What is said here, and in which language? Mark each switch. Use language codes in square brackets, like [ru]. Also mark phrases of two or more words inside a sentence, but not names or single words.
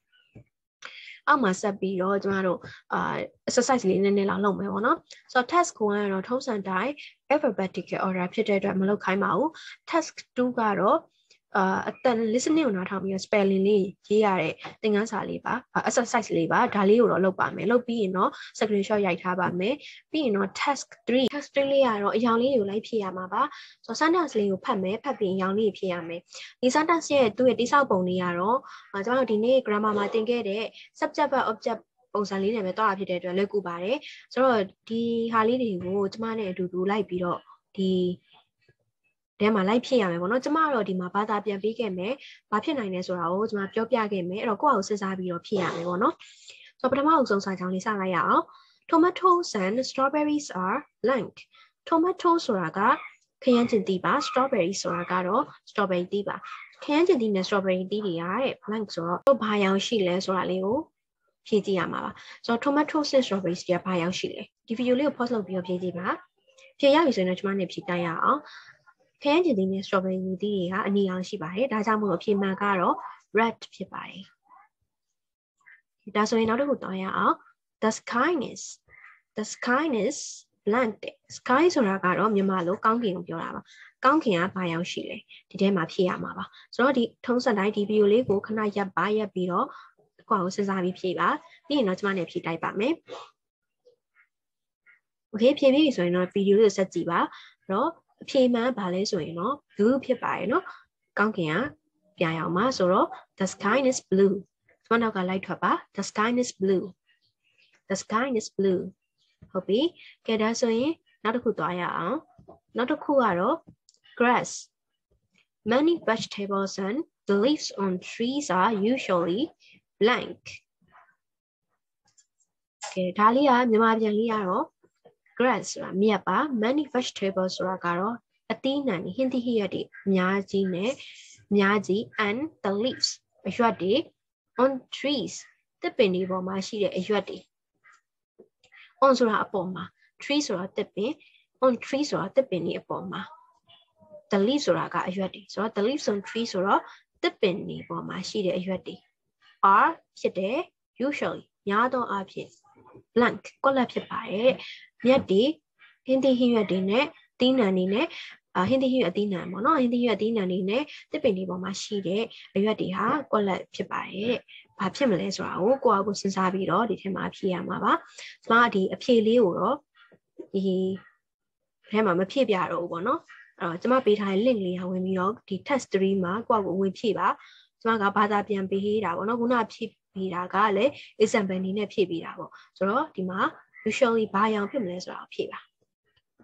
[my] ကျမတို့exercise လေးနည်းနည်းလောက်လုပ်မယ်ပေါ့နော်ဆိုတော့ task 1ကတော့ထုံးစံတိုင်း [en] alphabetical order [my] ဖြစ်တဲ့အတွက်မလုပ်ခိုင်းပါဘူး task 2ကတော့အတန် listening ကိုနားထောင်ပြီးတော့ spelling လေးရေးရတဲ့သင်ခန်းစာလေးပါ exercise လေးပါဒါလေးကိုတော့လုပ်ပါမယ်လုပ်ပြီးရင်တော့ screenshot ရိုက်ထားပါမယ်ပြီးရင်တော့ task 3 လေးကတော့အရောင်လေးတွေကိုလိုက်ဖြည့်ရမှာပါဆိုတော့ sentence လေးကိုဖတ်မယ် ဖတ်ပြီးအရောင်လေးဖြည့်ရမယ်ဒီ sentence ရဲ့သူ့ရဲ့တိစောက်ပုံလေးကတော့ကျွန်တော်တို့ဒီနေ့ grammar မှာသင်ခဲ့တဲ့ [en] subject verb object [my] ပုံစံလေးနဲ့ပဲတွားတာဖြစ်တဲ့အတွက်လွယ်ကူပါတယ်ဆိုတော့ဒီဟာလေးတွေကိုကျမနဲ့အတူတူလိုက်ပြီးတော့ဒီထဲမှာလိုက်ဖြစ်ရမယ်ပေါ့နော်ကျမတော့ဒီမှာ ဘာသာပြန်ပေးခဲ့မယ်ဘာဖြစ်နိုင်လဲဆိုတာကိုကျမပြောပြခဲ့မယ်အဲ့တော့ကိုယ့်အကိုစဉ်းစားပြီးတော့ဖြစ်ရမယ်ပေါ့နော်ဆိုတော့ပထမအဆုံးစာကြောင်းလေးစလိုက်ရအောင် [en] Tomatoes and strawberries are blank Tomato [my] ဆိုတာကခ ရမ်းကျင်သီးပါ strawberry ဆိုတာကတော့ strawberry သီးပါခရမ်းကျင်သီးနဲ့ strawberry သီးတွေကတဲ့ blank ဆိုတော့ဘာရောင်ရှိလဲဆိုတာလေးကိုဖြည့်ကြည့်ရမှာပါဆိုတော့ tomatoes နဲ့ strawberries တွေကဘာရောင်ရှိလဲဒီဗီဒီယိုလေးကို pause လုပ်ပြီးတော့ဖြည့်ကြည့်ပါဖြည့်ရပြီဆိုရင်တော့ကျမနဲ့ဖြည့်တိုင်းရအောင်ခရမ်းကျင်သီးနဲ့ strawberry သီးတွေကအနီရောင်ရှိပါတယ်ဒါကြောင့်မို့လို့ဖြည့်မှန်ကတော့ red ဖြစ်ပါတယ်ဒါဆိုရင်နောက်တစ်ခုတောင်းရအောင် [en] the sky is blank sky [my] ဆိုတာကတော့မြန်မာလိုကောင်းကင်ကိုပြောတာပါကောင်းကင်ကဘာရောင်ရှိလဲဒီထဲမှာဖြည့်ရမှာပါဆိုတော့ဒီထုံးစံတိုင်းဒီဗီဒီယိုလေးကိုခဏရပ်ပြီးတော့ကိုယ့်ကိုစဉ်းစားပြီးဖြည့်ပါပြီးရင်တော့ကျမနဲ့ဖြည့်တိုက်ပါမယ် โอเคဖြည့်ပြီးဆိုရင်တော့ဗီဒီယိုလေးကိုဆက်ကြည့်ပါအဲ့တော့အဖြေမှန်ဘာလဲဆိုရင်တော့ blue ဖြစ်ပါတယ်နော်ကောင်းကင်ကပြာရောင်မှာဆိုတော့ [en] the sky is blue [my] ကျမနောက်ကလိုက်ထွက်ပါ [en] the sky is blue [my] ဟုတ်ပြီကဲဒါဆိုရင်နောက်တစ်ခုသွားရအောင်နောက်တစ်ခုကတော့ [en] grass many vegetables and the leaves on trees are usually blank [my] ကဲဒါလေးကမြန်မာပြန်လေးကတော့ grass ဆိုတာမြက်ပါ [en] many vegetables [my] ဆိုတာကတော့အသီးနှံတွေဟင်းသီးဟင်းရွက်တွေအများကြီး [en] and the leaves [my] အရွက်တွေ [en] on trees [my] သစ်ပင်တွေပေါ်မှာရှိတဲ့အရွက်တွေ on ဆိုတာအပေါ်မှာ tree ဆိုတာ သစ်ပင် [en] on tree [my] ဆိုတာသစ်ပင်တွေအပေါ်မှာ [en] the leaves [my] ဆိုတာကအရွက်တွေဆိုတော့ [en] the leaves on tree [my] ဆိုတော့သစ်ပင်တွေပေါ်မှာရှိတဲ့အရွက်တွေ are ဖြစ်တယ် usually များသောအားဖြင့် blank ကွက်လက်ဖြစ်ပါတယ်မြက်တွေဟင်းသီးဟင်းရွက်တွေနဲ့သီးနှံတွေနဲ့ဟင်းသီးဟင်းရွက်အသီးနှံပေါ့နော်ဟ င်းသီးဟင်းရွက်အသီးနှံတွေနဲ့သစ်ပင်တွေပေါ်မှာရှိတဲ့အရွက်တွေဟာကွက်လက်ဖြစ်ပါတယ်ဘာဖြစ်မလဲဆိုတာကိုကိုယ့်အကိုစဉ်းစားပြီးတော့ဒီထဲမှာဖြည့်ရမှာပါကျမဒီအဖြေလေးကိုတော့ဒီထဲမှာမဖြည့်ပြတော့ဘူးပေါ့နော်အဲ့တော့ကျမပေးထားတဲ့ link လေးဝင်ပြီးတော့ဒီ test 3မှာကိုယ့်အကိုဝင်ဖြည့်ပါကျမကဘာသာပြန်ပေးတာပေါ့နော်ခုနဖြည့်ပေးတာကလည်း example နည်းနဲ့ဖြည့်ပေးတာပေါ့ဆိုတော့ဒီမှာ usually ဘာရောင်ဖြစ်မလဲဆိုတာကိုဖြည့်ပါ